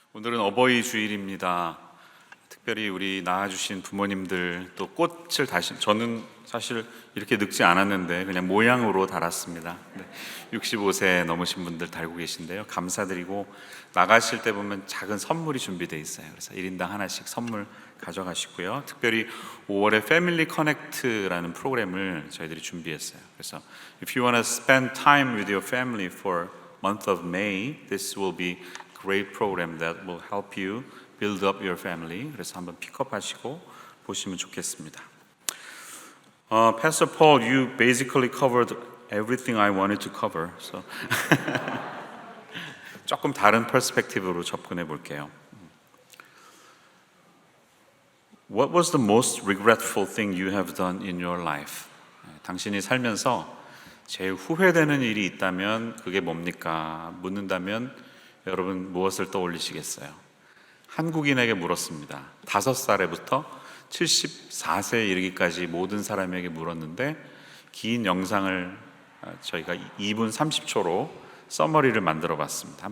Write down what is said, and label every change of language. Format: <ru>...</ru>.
<ko>오늘은 어버이 주일입니다. 특별히 우리 낳아주신 부모님들 또 꽃을 저는 사실 이렇게 늙지 않았는데 그냥 모양으로 달았습니다. 65세 넘으신 분들 달고 계신데요. 감사드리고 나가실 때 보면 작은 선물이 준비되어 있어요. 그래서 1인당 하나씩 선물 가져가시고요. 특별히 5월에 패밀리 커넥트라는 프로그램을 저희들이 준비했어요.</ko> <en>그래서 if you want to spend time with your family for month of May, this will be great program that will help you build up your family.</en> <ko>그래서 한번 픽업하시고 보시면 좋겠습니다.</ko> <en>Pastor Paul, you basically covered everything I wanted to cover.</en> <ko>So 조금 다른 퍼스펙티브로 접근해 볼게요.</ko> <en>What was the most regretful thing you have done in your life?</en> <ko>당신이 살면서 제일 후회되는 일이 있다면 그게 뭡니까? 묻는다면 여러분 무엇을 떠올리시겠어요? 한국인에게 물었습니다. 5살에부터 74세에 이르기까지 모든 사람에게 물었는데 긴 영상을 저희가 2분 30초로 서머리를 만들어 봤습니다.</ko>